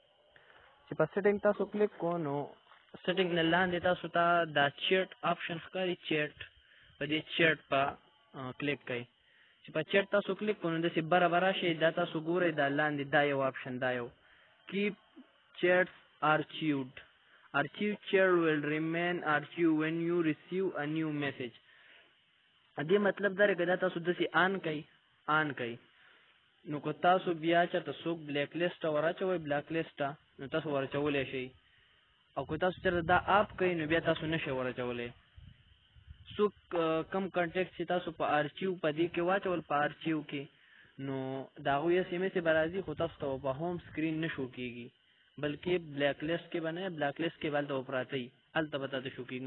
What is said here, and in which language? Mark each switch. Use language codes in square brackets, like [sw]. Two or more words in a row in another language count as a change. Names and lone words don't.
[ps] چې په سیټینګ تاسو کلیک کو نو سیټینګ نه لاندې تاسو ته دا [en] chat option [ps] ښکاري، چیټ په دې چیټ په کلیک کوئ. چې په چیټ تاسو کلیک کو نو داسې بره به راشي، دا تاسو ګورئ دا لاندې دا یو آپشن دا یو [en] keep chats archived chat will remain archived when you receive a new message. [ps] دې مطلب دا دی که دا تاسو داسې آن کوئ نو که تاسو بیا چېرته څوک [en] black list [ps] ته ور [en] block list [ps] ته نو تاسو ور اچولی شئ، او که تاسو چېرته دا آپ کوئ نو بیا تاسو نه شئ ور اچولی. څوک کم کانټیکټ چې تاسو په آرچیو په دې کې واچول په آرچیو کې نو د هغوی اس ام اس به راځي، خو تاسو ته په [en] home screen [ps] نه شو کېږي، بلکې [en] black list [ps] کې به نه، [en] block list [ps] کې به هلته به پراته وي، هلته به تاته شو کېږي.